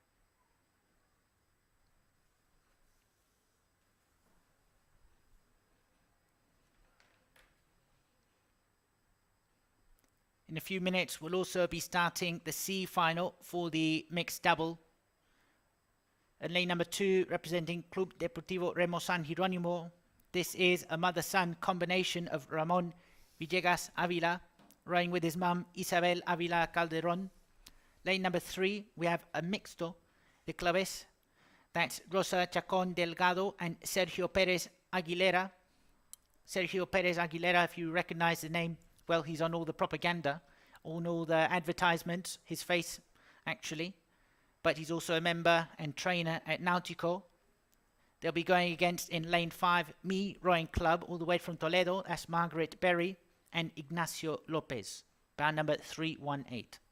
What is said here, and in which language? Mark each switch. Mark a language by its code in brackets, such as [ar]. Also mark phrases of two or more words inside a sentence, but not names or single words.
[en] In a few minutes, we'll also be starting the C final for the mixed double. And lane number 2, representing Club Deportivo Remo San Jerónimo. This is a mother-son combination of Ramón Villegas Ávila, rowing with his mum Isabel Ávila Calderón. Lane number 3, we have a [es] mixto de claves. [en] That's Rosa Chacón Delgado and Sergio Pérez Aguilera. Sergio Pérez Aguilera, if you recognize the name, well, he's on all the propaganda, on all the advertisements, his face, actually. But he's also a member and trainer at Náutico. They'll be going against, in lane 5, Mi Rowing Club, all the way from Toledo. That's Margaret Berry and Ignacio Lopez, bound number 318.